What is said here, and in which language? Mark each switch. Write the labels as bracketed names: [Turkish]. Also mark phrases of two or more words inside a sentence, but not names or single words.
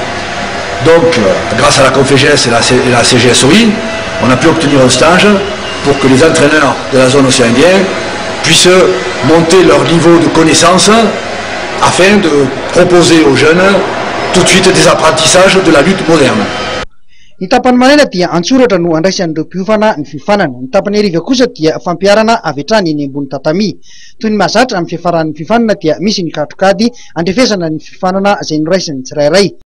[French] Donc, grâce à la Conféges et la CGSOI, on a pu obtenir un stage pour que les entraîneurs de la zone océan Indien puissent monter leur niveau de connaissance afin de proposer aux jeunes tout de suite des apprentissages de la lutte moderne. [Malagasy] Ny tapany maraina dia antsoratra no andraisan'ireo mpiofana ny fifanana. Ny tapany hariva kosa dia fampiarana avy hatrany eny ambony tatami. Toy ny mahazatra amin'ny fiafaran'ny fifanana dia misy ny katrokady andrefesana ny fifanana izay noraisin'ny tsirairay.